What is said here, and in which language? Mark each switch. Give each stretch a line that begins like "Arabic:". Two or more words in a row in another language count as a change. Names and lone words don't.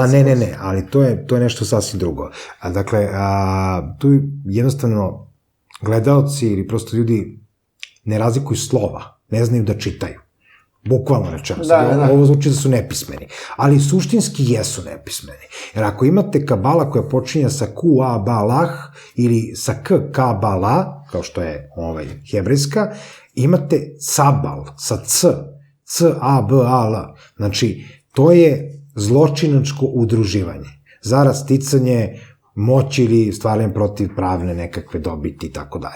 Serbian: Ne, ali to je nešto sasvim drugo. Dakle, tu jednostavno gledaoci ili prosto ljudi ne razlikuju slova, ne znaju da čitaju. Bukvalno rečeno. Ovo zvuči da su nepismeni. Ali suštinski jesu nepismeni. Jer ako imate kabala koja počinja sa Ku-a-ba-lah ili sa K-ka-ba-la, kao što je hebrejska, imate cabal sa C-a-b-a-l. Znači, to je zločinačko udruživanje. Zarad sticanje moći ili stvaranje protiv pravne nekakve dobiti i tako dalje.